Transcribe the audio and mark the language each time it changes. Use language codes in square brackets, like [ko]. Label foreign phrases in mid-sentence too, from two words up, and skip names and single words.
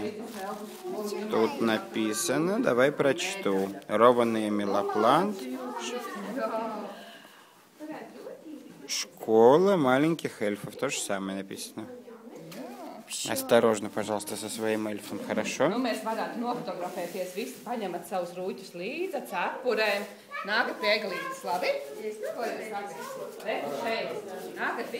[ru] Тут написано. Давай прочту. Rovaniemi Lapland. Школа маленьких эльфов. То же самое написано. Осторожно, пожалуйста, со своим эльфом, хорошо? [lv] Nu, mēs varētu nofotografēties visi, paņemat savus rūķus līdzi, ar cepurēm. Nākat pie eglītes, labi? Ko jūs sakāt? Šeit. Nākat visi.